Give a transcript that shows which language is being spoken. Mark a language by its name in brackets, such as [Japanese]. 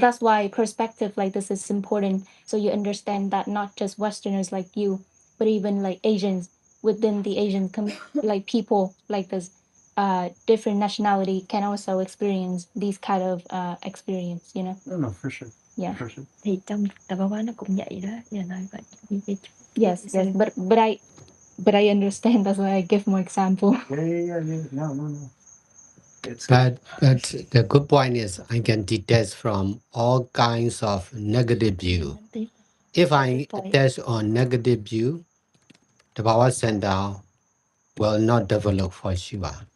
[English] that's why perspective like this is important. So you understand that not just Westerners like you, but even like Asians within the like people like this, different nationality can also experience these kind of experience. You know. sure. No, for sure. Yeah. For sure. [Vietnamese] Thì trong tập văn hóa nó cũng vậy đó, giờ nói vậy. [English] Yes. But I understand. That's why I give more example. Yeah. No. It's But the good point is I can detach from all kinds of negative view. If I attach on negative view, the power center will not develop for sure.